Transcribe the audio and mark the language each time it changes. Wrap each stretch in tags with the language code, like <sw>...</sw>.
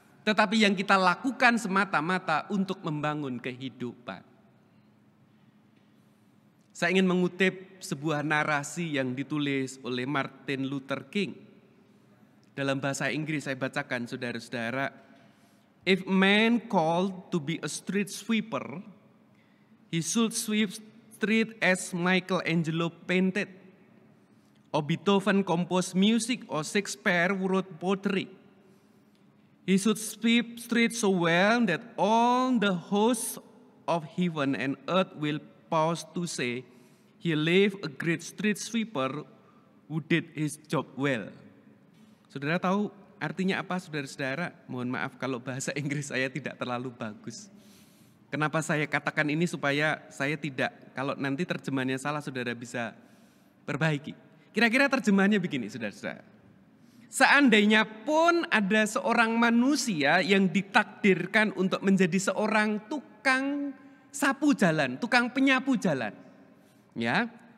<id>Tetapi yang kita lakukan semata-mata untuk membangun kehidupan. Saya ingin mengutip sebuah narasi yang ditulis oleh Martin Luther King. Dalam bahasa Inggris saya bacakan, saudara-saudara.</id> <en>If man called to be a street sweeper, he should sweep street as Michelangelo painted, or Beethoven composed music, or Shakespeare wrote poetry. He should sweep streets so well that all the hosts of heaven and earth will pause to say, he lived a great street sweeper who did his job well.</en> <id>Saudara tahu artinya apa, saudara-saudara? Mohon maaf kalau bahasa Inggris saya tidak terlalu bagus. Kenapa saya katakan ini supaya saya tidak, kalau nanti terjemahannya salah saudara bisa perbaiki. Kira-kira terjemahannya begini, saudara-saudara. Seandainya pun ada seorang manusia yang ditakdirkan untuk menjadi seorang tukang sapu jalan, tukang penyapu jalan. Ya.</id>